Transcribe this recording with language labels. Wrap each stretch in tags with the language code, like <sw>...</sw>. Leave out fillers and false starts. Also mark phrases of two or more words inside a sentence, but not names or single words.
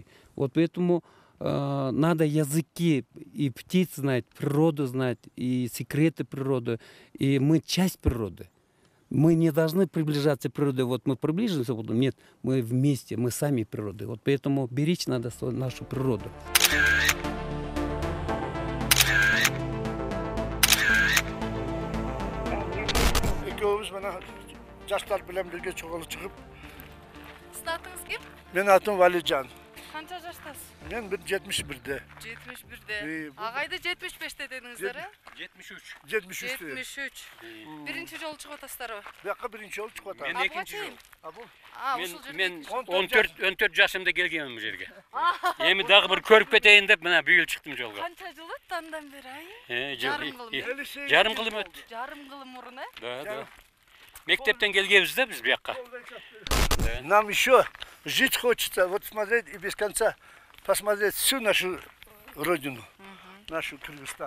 <ru>Вот поэтому надо языки и птиц знать, природу знать, и секреты природы. И мы часть природы. Мы не должны приближаться к природе. Вот мы приближимся, нет, мы вместе, мы сами природы. Вот поэтому беречь надо нашу природу.</ru> <ky>экөөбүз мына жаштар менен бирге чогулуп чыгып. Сиздин атыңыз ким? Менин атым Валижан. Канча жаштасыз? Мен 71-де. 71-де. Агайды 75-те дедиңиздер, э? 73. 73-те. 73. Биринчи жолу чыгып атасыздарбы? Буякка биринчи жолу чыгып атам. Мен экинчи жол. А бул Ушул жерге. Мен 14 14 жашымда келгенмин бу жерге. Эми дагы бир көрүп кетейин деп мына бүйүл чыктым жолго. Канча жыл өттү андан бери, ай? Жарым кылым. Жарым кылым өттү. Жарым кылым мурун, э? Да. Мектептен келгенбиз да биз буякка.</ky> <ru>Нам еще жить хочется, вот смотреть и без конца посмотреть всю нашу родину, нашу Кыргызстан.</ru>